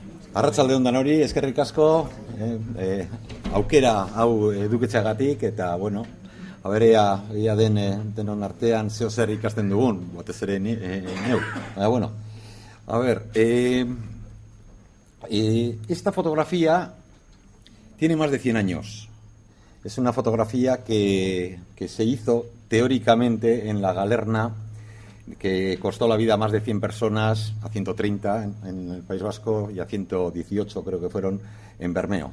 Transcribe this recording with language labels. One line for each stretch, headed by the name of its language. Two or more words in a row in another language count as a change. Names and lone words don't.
Basque: Arratsaldeon danori, eskerrik asko, aukera hau eduketxeagatik, eta, bueno, ia denon artean zeo zer ikasten dugun, batez ere neu.
Spanish: Bueno, a ver, esta fotografía tiene más de 100 años. Es una fotografía que se hizo teóricamente en la Galerna, que costó la vida a más de 100 personas, a 130 en el País Vasco y a 118 creo que fueron en Bermeo.